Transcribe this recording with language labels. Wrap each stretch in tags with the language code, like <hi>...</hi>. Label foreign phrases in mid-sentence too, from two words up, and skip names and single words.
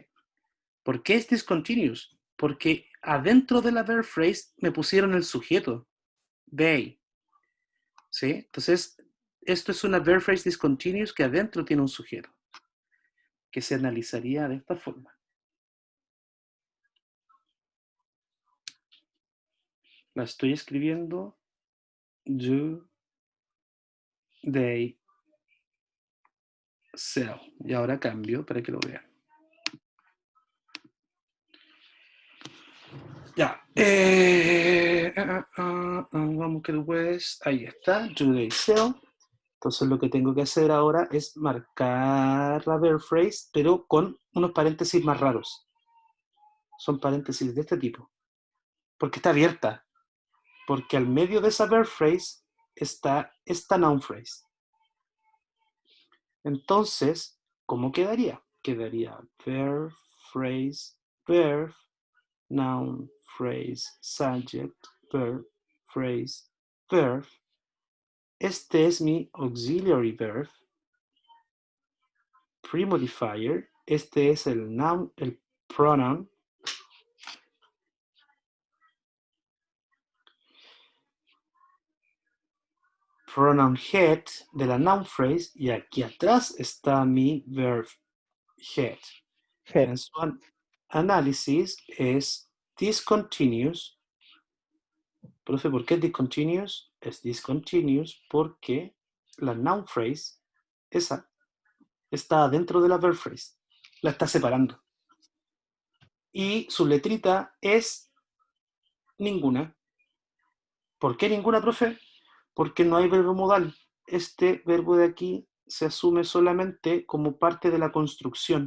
<es>¿Por qué es discontinuous? Porque adentro de la</es> <en>verb phrase</en> <es>me pusieron el sujeto, they. ¿Sí? Entonces, esto es una</es> <en>verb phrase discontinuous</en> <es>que adentro tiene un sujeto, que se analizaría de esta forma. La estoy escribiendo.</es> <en>Do, they, sell.</en> <es>Y ahora cambio para que lo vean. Ya. Vamos que después. Ahí está.</es> <en>Do they sell.</en> <es>Entonces lo que tengo que hacer ahora es marcar la</es> <en>verb phrase,</en> <es>pero con unos paréntesis más raros. Son paréntesis de este tipo. Porque está abierta. Porque al medio de esa</es> <en>verb phrase</en> <es>está esta</es> <en>noun phrase.</en> <es>Entonces, ¿cómo quedaría?</es> <en>Quedaría verb, phrase, verb, noun, phrase, subject, verb, phrase, verb.</en> <es>Este es mi</es> <en>auxiliary verb, pre-modifier.</en> <es>Este es el noun, el pronoun.</es> <en>Pronoun head</en> <es>de la</es> <en>noun phrase</en> <es>y aquí atrás está mi</es> <en>verb head.</en> <es>En su análisis es discontinuous. Profe, ¿por qué es discontinuous? Es discontinuous porque la</es> <en>noun phrase,</en> <es>esa, está dentro de la</es> <en>verb phrase.</en> <es>La está separando. Y su letrita es ninguna. ¿Por qué ninguna, profe? Porque no hay verbo modal. Este verbo de aquí se asume solamente como parte de la construcción.</es>